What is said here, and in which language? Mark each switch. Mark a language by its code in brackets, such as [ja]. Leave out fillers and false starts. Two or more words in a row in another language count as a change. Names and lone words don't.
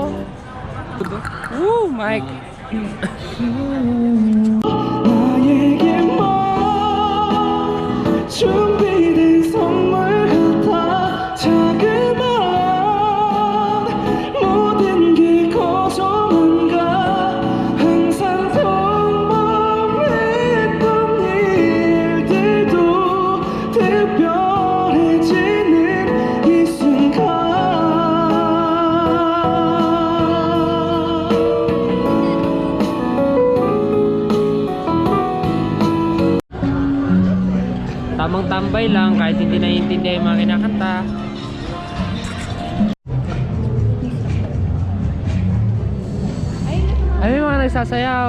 [en] Woo! Mic! [ko] 준비된 선물 같아 자그마한 모든 게 거저만가 항상 평범했던 일들도 특별해지는 이 순간 [tl] Tamang tambay lang kahit hindi naiintindihan yung mga kinakanta. Ay, may mga nagsasayaw.